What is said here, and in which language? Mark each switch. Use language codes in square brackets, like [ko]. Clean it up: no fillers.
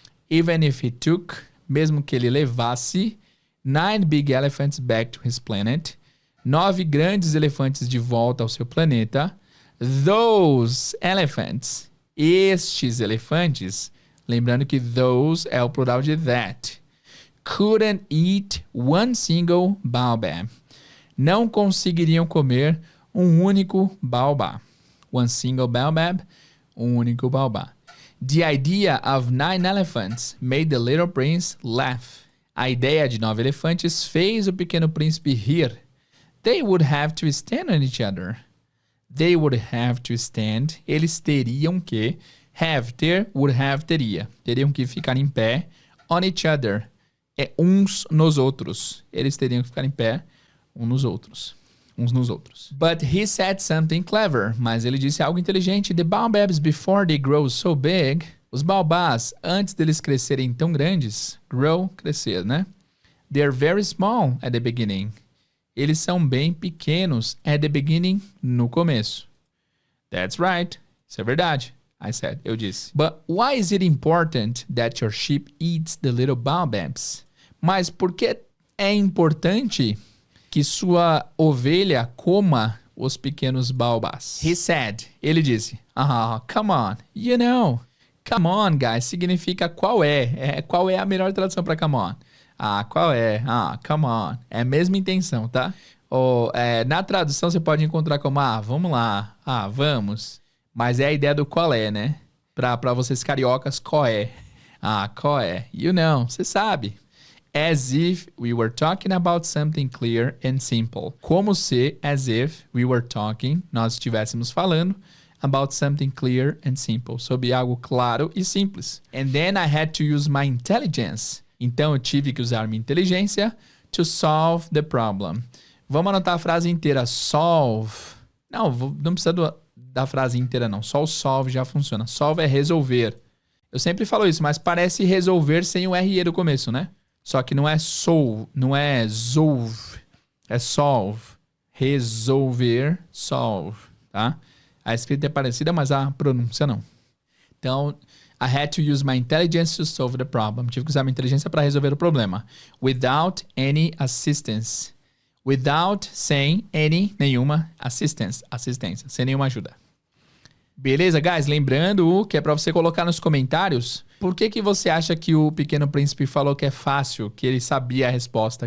[en] Even if he took, [pt] mesmo que ele levasse [en] 9 big elephants back to his planet, [pt] 9 grandes elefantes de volta ao seu planeta, [en] those elephants, [pt] estes elefantes, lembrando que those é o plural de that, [en] couldn't eat one single baobab. [pt] Não conseguiriam comer um único baobá. [en] One single baobab, um único baobá. The idea of 9 elephants made the little prince laugh. [pt] A ideia de 9 elefantes fez o Pequeno Príncipe rir. [en] They would have to stand on each other. They would have to stand. [pt] Eles teriam que. Have, ter, would have, teria. Teriam que ficar em pé. [en] On each other. [pt] É uns nos outros. Eles teriam que ficar em pé uns nos outros. [en] But he said something clever. [pt] Mas ele disse algo inteligente. [en] The baobabs, before they grow so big. [pt] Os baobás, antes deles crescerem tão grandes. Grow, crescer, né? [en] They're very small at the beginning. [pt] Eles são bem pequenos [en] at the beginning, [pt] no começo. [en] That's right. [pt] Isso é verdade. [en] I said, [pt] eu disse. [en] But why is it important that your sheep eats the little baobabs? [pt] Mas por que é importante que sua ovelha coma os pequenos baobás? [en] He said, [pt] ele disse, [en] come on, you know. Come on, guys, [pt] significa qual é. Qual é a melhor tradução para come on? Qual é? Come on. É a mesma intenção, tá? Ou, na tradução você pode encontrar como, vamos lá. Vamos. Mas é a ideia do qual é, né? Pra vocês cariocas, qual é? Qual é? [en] You know, [pt] você sabe. [en] As if we were talking about something clear and simple. [pt] Como se, [en] as if we were talking, [pt] nós estivéssemos falando [en] about something clear and simple. [pt] Sobre algo claro e simples. [en] And then I had to use my intelligence. [pt] Então eu tive que usar minha inteligência [en] to solve the problem. [pt] Vamos anotar a frase inteira. Solve. Não precisa da frase inteira não. Só o solve já funciona. Solve é resolver. Eu sempre falo isso, mas parece resolver sem o RE do começo, né? Só que não é solve, não é zolve. É solve. Resolver, solve, tá? A escrita é parecida, mas a pronúncia não. [en] Então, I had to use my intelligence to solve the problem. [pt] Tive que usar minha inteligência para resolver o problema. [en] Without any assistance. [pt] Without, sem, any, nenhuma, assistência, sem nenhuma ajuda. Beleza, guys? Lembrando que é para você colocar nos comentários por que você acha que o Pequeno Príncipe falou que é fácil, que ele sabia a resposta.